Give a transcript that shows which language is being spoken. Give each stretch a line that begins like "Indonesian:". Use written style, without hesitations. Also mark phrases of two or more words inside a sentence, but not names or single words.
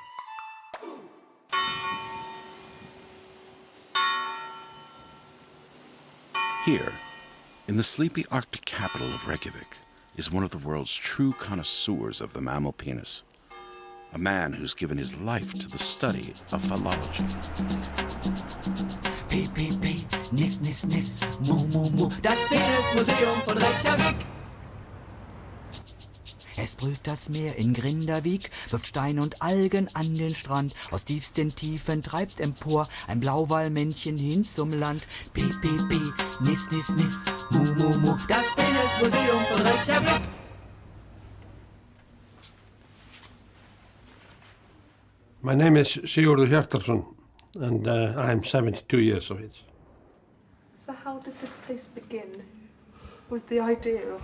English: Here, in the sleepy Arctic capital of Reykjavik, is one of the world's true connoisseurs of the mammal penis, a man who's given his life to the study of phallology. Pip, pip, pip, nis, nis, nis, mu, mu, mu.
German: Das Penismuseum von Reykjavik. Es brüllt das Meer in Grindavik, wirft Steine und Algen an den Strand. Aus tiefsten Tiefen treibt empor ein Blauwalmännchen hin zum Land. Pi, pi, pi, nis, nis, nis, mu, mu, mu. Das Penismuseum von Reykjavik.
English: My name is Sigurður Hjartarson, and I'm 72 years of age. So how did this place begin with the idea of...